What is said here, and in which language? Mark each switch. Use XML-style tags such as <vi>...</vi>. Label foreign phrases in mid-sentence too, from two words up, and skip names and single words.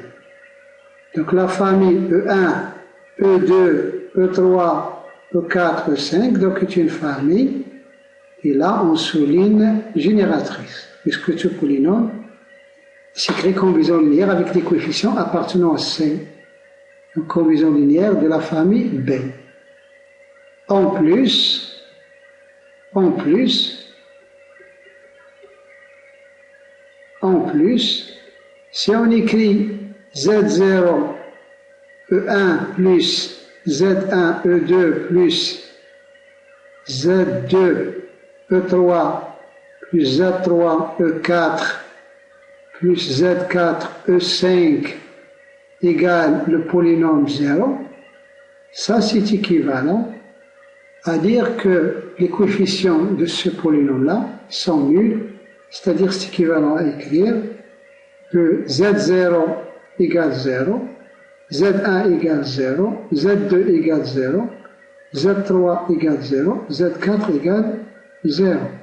<fr>Donc la famille E1, E2, E3, E4, E5, donc est une famille, et là on souligne génératrice, puisque ce polynôme s'écrit combinaison linéaire avec des coefficients appartenant à C, une combinaison linéaire de la famille B. En plus, si on écrit Z0 E1 plus Z1 E2 plus Z2 E3 plus Z3 E4 plus Z4 E5 égale le polynôme 0, ça c'est équivalent à dire que les coefficients de ce polynôme-là sont nuls, c'est-à-dire c'est équivalent à écrire que Z0 égale 0, Z1 égale 0, Z2 égale 0, Z3 égale 0, Z4 égale 0.</fr>